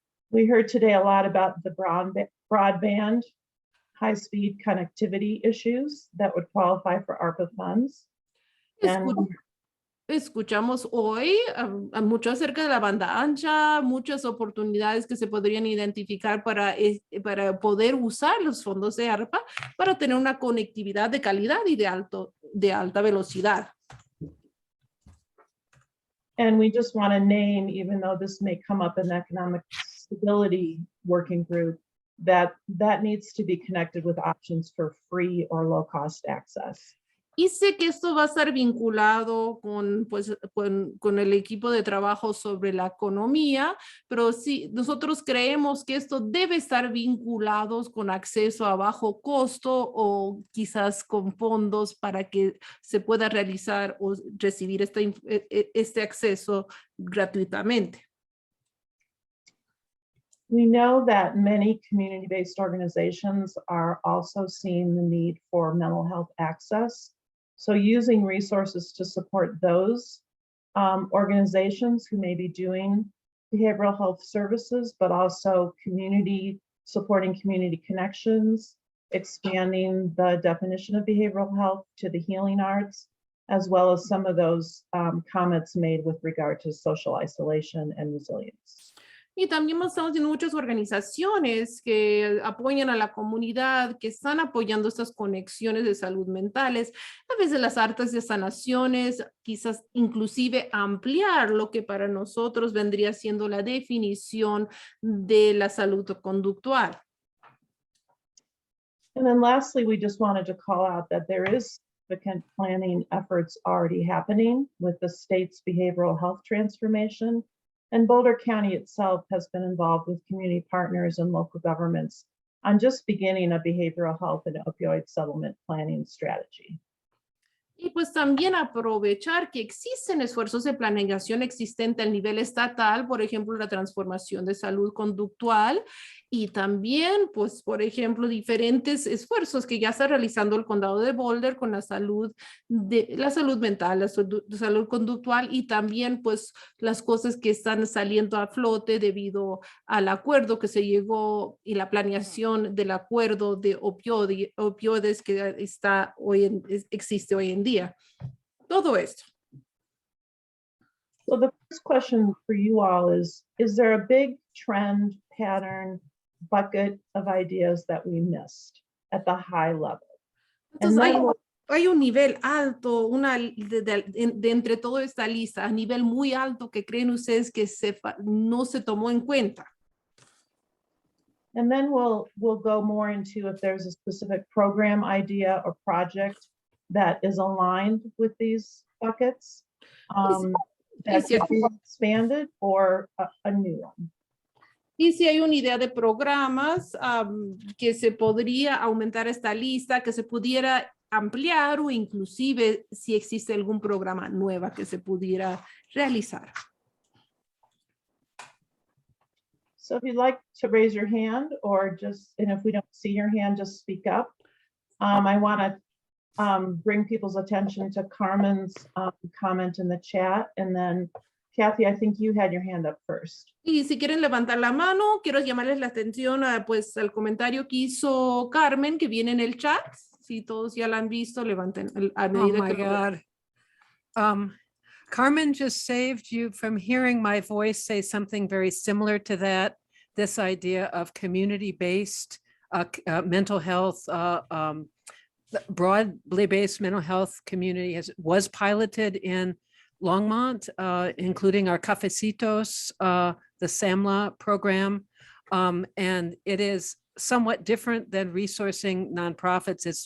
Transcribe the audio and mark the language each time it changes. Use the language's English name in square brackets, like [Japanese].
[English] We heard today a lot about the broadband high-speed connectivity issues that would qualify for ARPA funds. [Spanish] Escuchamos hoy mucho acerca de la banda ancha, muchas oportunidades que se podrían identificar para poder usar los fondos de ARPA para tener una conectividad de calidad y de alta velocidad. [English] And we just want to name, even though this may come up in the economic stability working group, that needs to be connected with options for free or low cost access. [Spanish] Y sé que esto va a estar vinculado con el equipo de trabajo sobre la economía, pero sí, nosotros creemos que esto debe estar vinculado con acceso a bajo costo o quizás con fondos para que se pueda realizar o recibir este acceso gratuitamente. [English] We know that many community-based organizations are also seeing the need for mental health access. So using resources to support those organizations who may be doing behavioral health services, but also supporting community connections, expanding the definition of behavioral health to the healing arts, as well as some of those comments made with regard to social isolation and resilience. [Spanish] Y también estamos viendo muchas organizaciones que apoyan a la comunidad, que están apoyando estas conexiones de salud mentales, a veces las artes de sanaciones, quizás inclusive ampliar lo que para nosotros vendría siendo la definición de la salud conductual. [English] And then lastly, we just wanted to call out that there is significant planning efforts already happening with the state's behavioral health transformation. And Boulder County itself has been involved with community partners and local governments on just beginning a behavioral health and opioid settlement planning strategy. [Spanish] Y pues también aprovechar que existen esfuerzos de planeación existente al nivel estatal, por ejemplo, la transformación de salud conductual y también, pues, por ejemplo, diferentes esfuerzos que ya está realizando el condado de Boulder con la salud mental, la salud conductual y también, pues, las cosas que están saliendo a flote debido al acuerdo que se llegó y la planeación del acuerdo de opioides que existe hoy en día. Todo esto. [English] So the first question for you all is there a big trend, pattern, bucket of ideas that we missed at the high level? [Spanish] Entonces, hay un nivel alto, de entre toda esta lista, a nivel muy alto que creen ustedes que no se tomó en cuenta. [English] And then we'll go more into if there's a specific program idea or project that is aligned with these buckets that could be expanded or a new one. [Spanish] Y si hay una idea de programas que se podría aumentar esta lista, que se pudiera ampliar o inclusive si existe algún programa nueva que se pudiera realizar. [English] So if you'd like to raise your hand or just, and if we don't see your hand, just speak up. I want to bring people's attention to Carmen's comment in the chat, and then Kathy, I think you had your hand up first. [Spanish] Y si quieren levantar la mano, quiero llamarles la atención pues al comentario que hizo Carmen, que viene en el chat. Si todos ya la han visto, levanten a medida [English] Oh my God. Carmen just saved you from hearing my voice say something very similar to that, this idea of community-based mental health, broadly based mental health community was piloted in Longmont, including our Cafecitos, the SAMLA program, and it is somewhat different than resourcing nonprofits.